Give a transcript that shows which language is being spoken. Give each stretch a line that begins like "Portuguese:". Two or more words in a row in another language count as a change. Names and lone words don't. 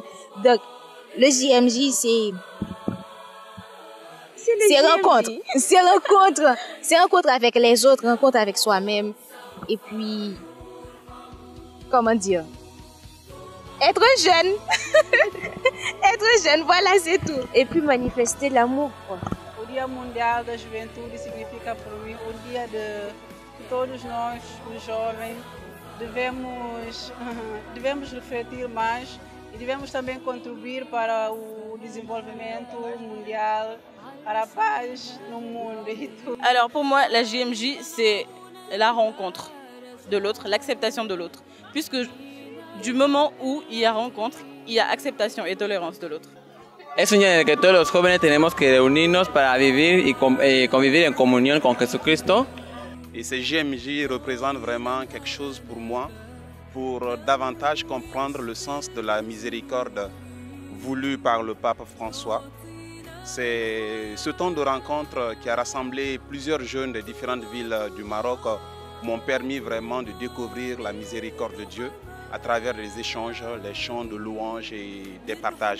French: Donc, le JMJ, c'est rencontre avec les autres, rencontre avec soi-même. Et puis, comment dire, être jeune. Être jeune, voilà, c'est tout. Et puis manifester l'amour.
Portuguese: O Dia Mundial da Juventude significa para mim o dia de todos nós, os jovens, devemos refletir mais e devemos também contribuir para o desenvolvimento mundial, para a paz no mundo e tudo.
French: Alors pour moi, la JMJ, c'est la rencontre de l'autre, l'acceptation de l'autre. Puisque du moment où il y a rencontre, il y a acceptation et tolérance de l'autre.
Spanish: Es un día en el que todos los jóvenes tenemos que reunirnos para vivir y convivir en comunión con Jesucristo.
French: Et ces JMJ représentent vraiment quelque chose pour moi, pour davantage comprendre le sens de la miséricorde voulue par le pape François. C'est ce temps de rencontre qui a rassemblé plusieurs jeunes de différentes villes du Maroc m'ont permis vraiment de découvrir la miséricorde de Dieu à travers les échanges, les chants de louanges et des partages.